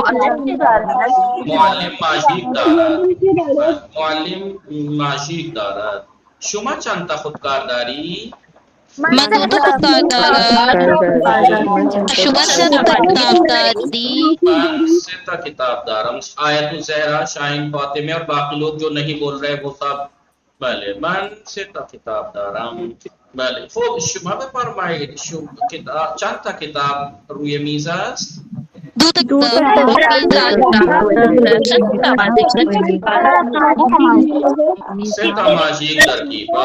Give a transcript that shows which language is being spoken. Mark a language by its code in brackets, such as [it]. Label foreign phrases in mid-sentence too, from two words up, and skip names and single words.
[fa] معلم ماژیک دارد. معلم ماژیک دارد. شما چند تا خودکار داری؟ من دو تا خودکار دارم. شما چند تا کتاب داری؟ من 3 تا کتاب دارم. [ur] آیت الزہرا، شاہین فاطمہ اور باقی لوگ جو نہیں بول رہے وہ سب. [fa] بله من 3 تا کتاب دارم. بله خب شما بفرمایید چند تا کتاب روی میز است؟ دو تا کتاب 3 تا ماژیک ترکیب است.